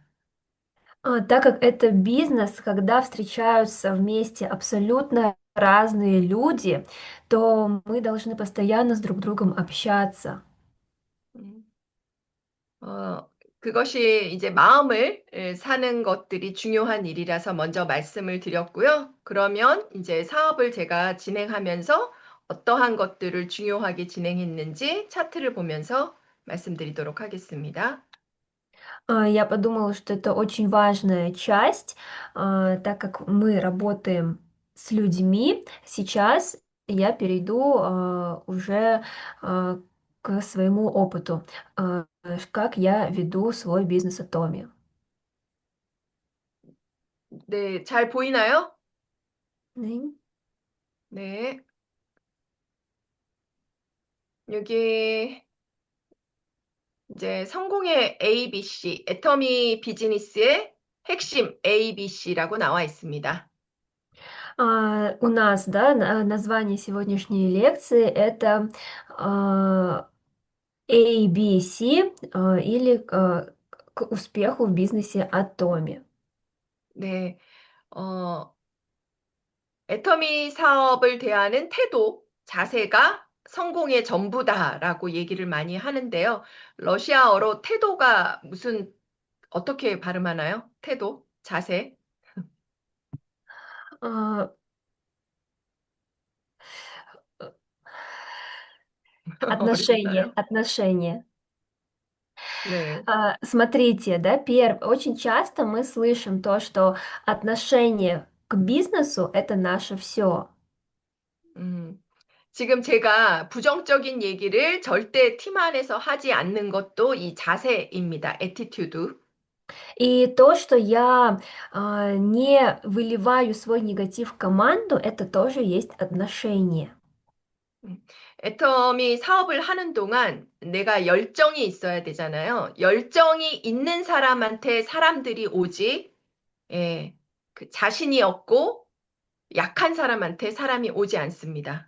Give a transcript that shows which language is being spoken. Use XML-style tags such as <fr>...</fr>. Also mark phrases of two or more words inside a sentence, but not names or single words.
<ru>Так как это бизнес, когда встречаются вместе абсолютно разные люди, то мы должны постоянно с друг другом общаться.</ru> <ko>음, 그것이 이제 마음을 사는 것들이 중요한 일이라서 먼저 말씀을 드렸고요. 그러면 이제 사업을 제가 진행하면서 어떠한 것들을 중요하게 진행했는지 차트를 보면서 말씀드리도록 하겠습니다.</ko> <ru>Я подумала, что это очень важная часть, так как мы работаем с людьми. Сейчас я перейду уже к своему опыту, как я веду свой бизнес Atomi.</ru> <ko>네, 잘 보이나요? М. 네. 여기 이제 성공의 ABC, 애터미 비즈니스의 핵심 ABC라고 나와 있습니다.</ko> <ru>У нас, да, название сегодняшней лекции это ABC или к успеху в бизнесе Atomi.</ru> <ko>네. 어, 애터미 사업을 대하는 태도, 자세가 성공의 전부다라고 얘기를 많이 하는데요. 러시아어로 태도가 어떻게 발음하나요? 태도, 자세.</ko> <ru>А, Отношения,</ru> <ko>어렵나요?</ko> <ru>отношения.</ru> <ko>네.</ko> <ru>Смотрите, да, очень часто мы слышим то, что отношение к бизнесу это наше все.</ru> <ko>음, 지금 제가 부정적인 얘기를 절대 팀 안에서 하지 않는 것도 이 자세입니다. 애티튜드.</ko> <ru>И то, что я не выливаю свой негатив в команду, это тоже есть отношение.</ru> <ko>애텀이 사업을 하는 동안 내가 열정이 있어야 되잖아요. 열정이 있는 사람한테 사람들이 오지, 예, 그 자신이 없고 약한 사람한테 사람이 오지 않습니다.</ko>